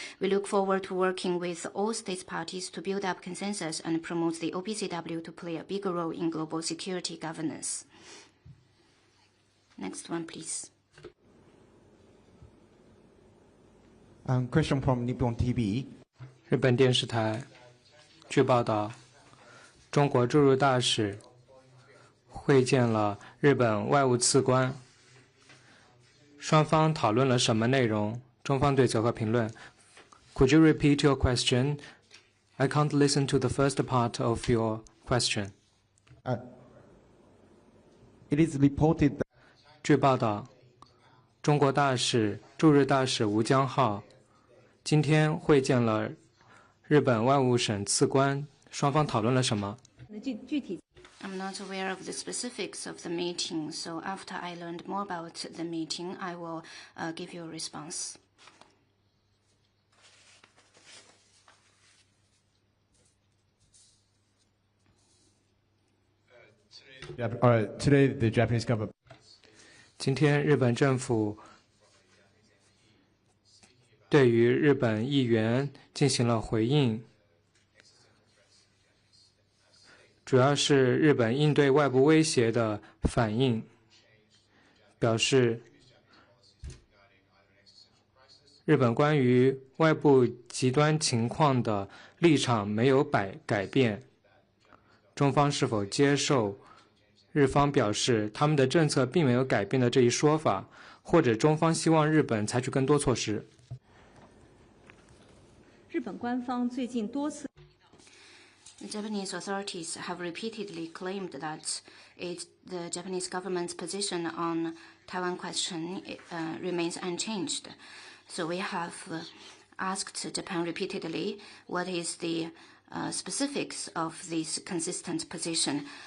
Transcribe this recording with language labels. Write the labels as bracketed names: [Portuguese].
[English] We look forward to working with all states parties to build up consensus and promote the OPCW to play a bigger role in global security governance. Next one, please. Question from Nippon TV. [Chinese] 日本电视台据报道，中国驻日大使会见了日本外务次官，双方讨论了什么内容？中方对此何评论 [English] ？Could you repeat your question? I can't listen to the first part of your question. It is reported that [Chinese] 据报道，中国驻日大使吴江浩今天会见了日本外务省次官，双方讨论了什么？具体 [English] I'm not aware of the specifics of the meeting, so after I learned more about the meeting, I will give you a response. today the Japanese government. [Chinese] 今天日本政府对于日本议员进行了回应，主要是日本应对外部威胁的反应，表示日本关于外部极端情况的立场没有改变。中方是否接受日方表示他们的政策并没有改变的这一说法，或者中方希望日本采取更多措施？日本官方最近多次 [English] The Japanese authorities have repeatedly claimed that the Japanese government's position on Taiwan question remains unchanged. So we have asked Japan repeatedly what is the specifics of this consistent position.